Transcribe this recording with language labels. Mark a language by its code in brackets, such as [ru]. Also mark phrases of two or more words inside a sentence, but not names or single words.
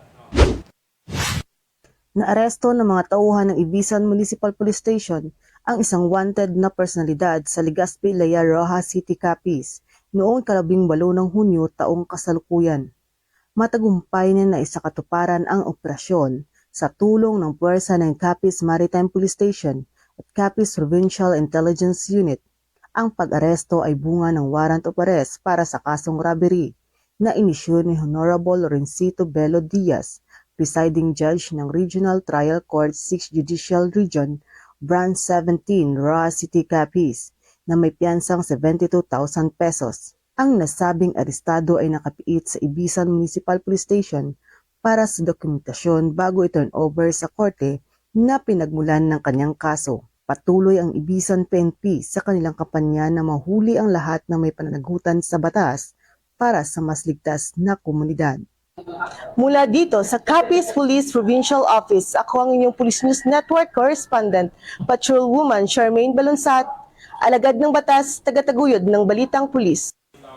[tl] Naaresto ng mga tauhan ng Ibisan Municipal Police Station ang isang wanted na personalidad sa Legazpi, Laya, Rojas City, Capiz noong 18 ng Hunyo taong kasalukuyan. Matagumpay na naisakatuparan ang operasyon sa tulong ng puwersa ng Capiz Maritime Police Station at Capiz Provincial Intelligence Unit. Ang pag-aresto ay bunga ng [en] warrant of arrest [tl] para sa kasong robbery na inisyu ni Honorable Lorencito Bello Diaz, [en] presiding judge [tl] ng Regional Trial Court 6 Judicial Region, Branch 17, Roa City, Capiz, na may piyansang 72,000 pesos. Ang nasabing arestado ay nakapiit sa Ibisan Municipal Police Station para sa dokumentasyon bago i- [en] turn over [tl] sa korte na pinagmulan ng kanyang kaso. Patuloy ang Ibisan PNP sa kanilang kampanya na mahuli ang lahat na may pananagutan sa batas para sa mas ligtas na komunidad. Mula dito sa Capiz Police Provincial Office, ako ang inyong Police News Network correspondent, Patrolwoman Charmaine Balunsat, alagad ng batas, tagataguyod ng Balitang Pulis.